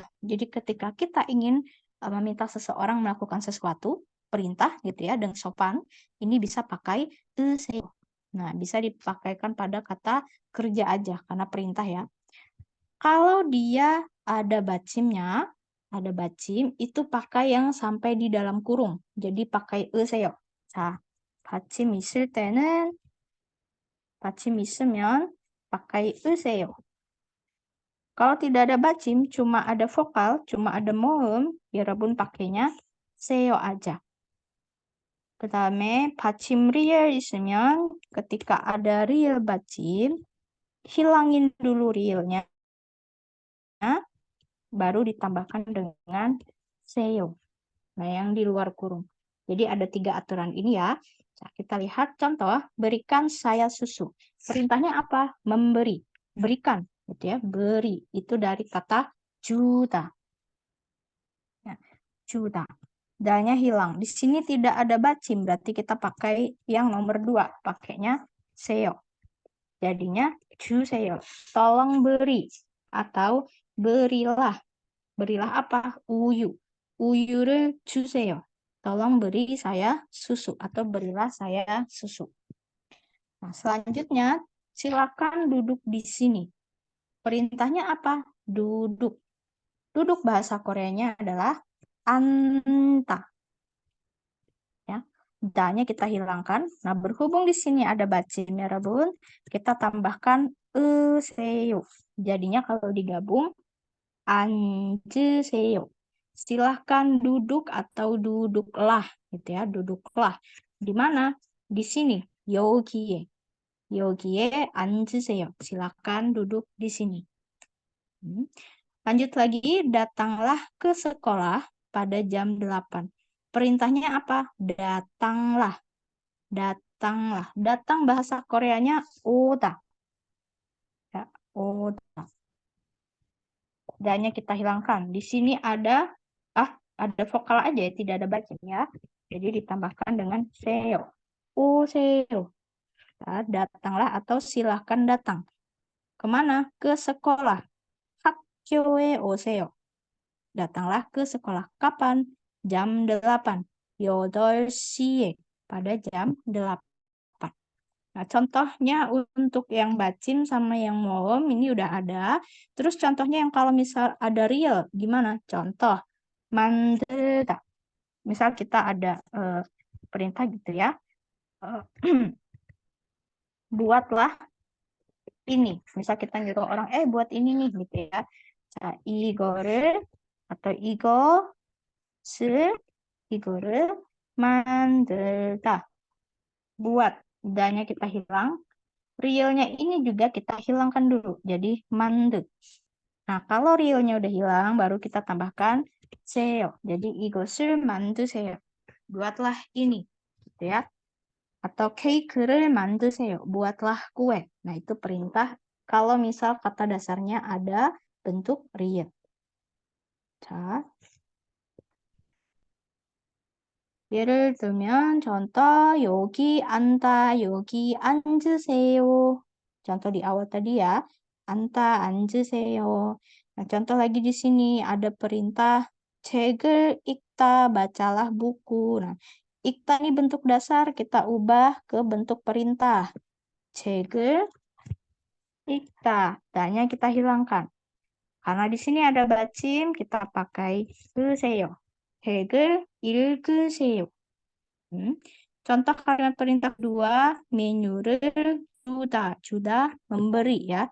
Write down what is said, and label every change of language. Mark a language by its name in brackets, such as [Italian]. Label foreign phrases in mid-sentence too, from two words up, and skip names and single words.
[Indonesian] Jadi ketika kita ingin meminta seseorang melakukan sesuatu, perintah gitu ya, dengan sopan, ini bisa pakai 으세요. Nah, bisa dipakaikan pada kata kerja aja, karena perintah ya. Kalau dia ada bacimnya, ada bacim, itu pakai yang sampai di dalam kurung. Jadi pakai [Korean] 으세요. 자, 받침 있을 때는 받침 있으면 pakai 으세요. [Indonesian] Kalau tidak ada bacim, cuma ada vokal, cuma ada moem, ya Rabun pakainya seyo aja. [Korean] 그다음에 받침 리을 있으면 [Indonesian] ketika ada real bacim, hilangin dulu realnya, baru ditambahkan dengan seyo. Nah, yang di luar kurung. Jadi ada 3 aturan ini ya. Nah, kita lihat contoh, berikan saya susu. Perintahnya apa? Memberi. Berikan, gitu ya. Beri. Itu dari kata juta. Ya, juta. Danya hilang. Di sini tidak ada bacim, berarti kita pakai yang nomor 2. Pakainya seyo. Jadinya juseyo. Tolong beri. Atau berilah. Berilah apa? [Korean] Uyu. Uyu를 주세요. [Indonesian] Tolong beri saya susu atau berilah saya susu. Nah, selanjutnya silakan duduk di sini. Perintahnya apa? Duduk. Duduk bahasa Koreanya adalah anta. Ya. Da-nya kita hilangkan. Nah, berhubung di sini ada bacim ya, Rabun, kita tambahkan seyo. Jadinya kalau digabung 앉으세요. Silahkan duduk atau duduklah, gitu ya, duduklah. Di mana? Di sini, [Korean] 여기에. 여기에 앉으세요. [Indonesian] Silahkan duduk di sini. Lanjut lagi, datanglah ke sekolah pada jam 8. Perintahnya apa? Datanglah. Datanglah. Datang bahasa Koreanya 오다. Ya, 오다. Dan-nya kita hilangkan. Di sini ada vokal aja ya, tidak ada bacaan ya. Jadi ditambahkan dengan seyo. Seyo. Nah, datanglah atau silahkan datang. Kemana? Ke sekolah. [Korean] 학교에 오세요. [Indonesian] Datanglah ke sekolah. Kapan? Jam 8. 8시에. Pada jam 8. Nah, contohnya untuk yang bacim sama yang moem ini udah ada. Terus contohnya yang kalau misal ada real, gimana? Contoh, 만들다. Misal kita ada perintah gitu ya. Buatlah ini. Misal kita nyuruh orang, buat ini nih gitu ya. [Korean] 자, 이거를 atau 이거를 만들다. [Indonesian] Buat. Da-nya kita hilang. Realnya ini juga kita hilangkan dulu. Jadi 만드. Nah, kalau realnya udah hilang, baru kita tambahkan seyo. [Korean] Jadi 이것을 만드세요. [Indonesian] Buatlah ini. Gitu ya. [Korean] Atau 케이크를 만드세요. [Indonesian] Buatlah kue. Nah, itu perintah kalau misal kata dasarnya ada bentuk real. [Korean] 자, 예를 들면 contoh 여기 앉다, 여기 앉으세요. [Indonesian] Contoh di awal tadi ya, [Korean] 앉다, 앉으세요. [Indonesian] Nah, contoh lagi di sini ada perintah [Korean] 책을 읽다, [Indonesian] bacalah buku. Nah, 읽다 ini bentuk dasar, kita ubah ke bentuk perintah. [Korean] 책을 읽다, [Indonesian] da-nya kita hilangkan. Karena di sini ada bacim, kita pakai 쓰세요. [Korean] 책을 읽으세요. [Indonesian] Contoh kalimat perintah kedua, menyuruh juda memberi ya.